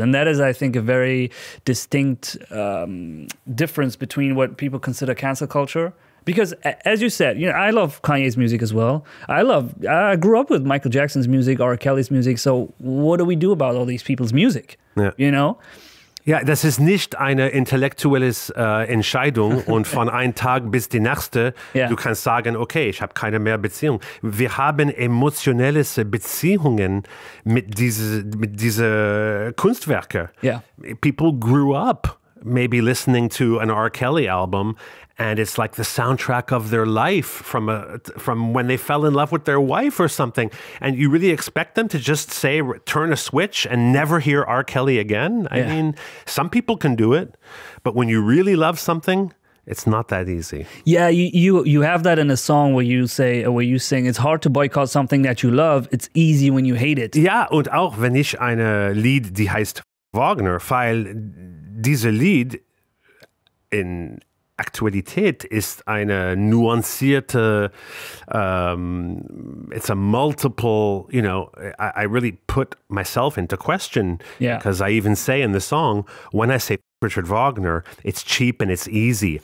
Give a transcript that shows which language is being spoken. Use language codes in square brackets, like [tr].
[en] And that is, I think, a very distinct difference between what people consider cancel culture. Because, as you said, you know, I love Kanye's music as well. I grew up with Michael Jackson's music, R. Kelly's music. So what do we do about all these people's music? Yeah. You know? [de] Ja, das ist nicht eine intellektuelle Entscheidung und von einem Tag bis die nächste, du kannst sagen, okay, ich habe keine mehr Beziehung. Wir haben emotionelle Beziehungen mit diese Kunstwerke. [en] Yeah. People grew up maybe listening to an R. Kelly album, and it's like the soundtrack of their life from when they fell in love with their wife or something. And you really expect them to just say, turn a switch and never hear R. Kelly again? I mean, some people can do it, but when you really love something, it's not that easy. Yeah, you have that in a song where you sing, it's hard to boycott something that you love, it's easy when you hate it. [de] Ja, und auch wenn ich eine Lied, die heißt Wagner, weil diese Lied in Aktualität ist eine nuancierte, [en] it's a multiple, you know, I really put myself into question, because I even say in the song, when I say Richard Wagner, it's cheap and it's easy.